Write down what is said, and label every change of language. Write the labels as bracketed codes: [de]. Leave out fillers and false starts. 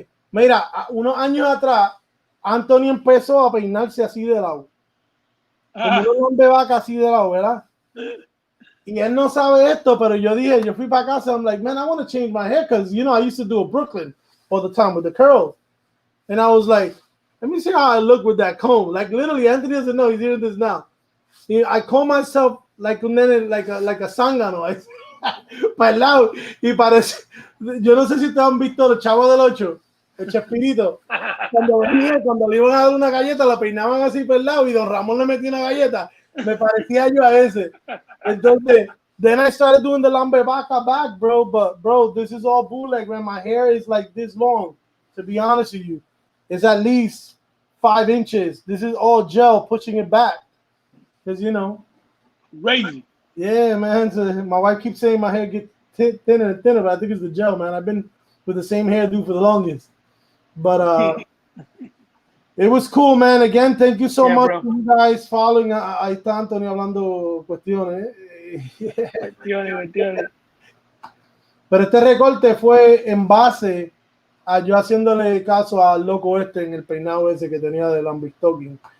[es] Mira, unos años atrás, Anthony empezó a peinarse así de lado. Como un lambevaca así de lado, ¿verdad? Y él no sabe esto, pero yo fui para casa. [en] I'm like, man, I want to change my hair because, I used to do a Brooklyn all the time with the curls. And I was like, let me see how I look with that comb. Like, literally, Anthony doesn't know. He's hearing this now. I comb myself like a zángano. [es] Para el lado. Y parece, yo no sé si ustedes han visto los Chavos del 8, el Chespirito. Cuando le iban a dar una galleta, la peinaban así por el lado y Don Ramón le metía una galleta. Me parecía yo a ese. Entonces, [en] then I started doing the lambevaca back, bro. But, bro, this is all bootleg, man. My hair is like this long, to be honest with you. It's at least 5 inches. This is all gel pushing it back. Because, Crazy. Yeah, man. So my wife keeps saying my hair gets thinner and thinner, but I think it's the gel, man. I've been with the same hairdo for the longest. But it was cool, man. Again, thank you so much for you guys following. [es] Ahí está Antonio hablando cuestiones. Cuestiones. Pero este recorte fue en base a yo haciéndole caso al loco en el peinado ese que tenía de Lambistocking.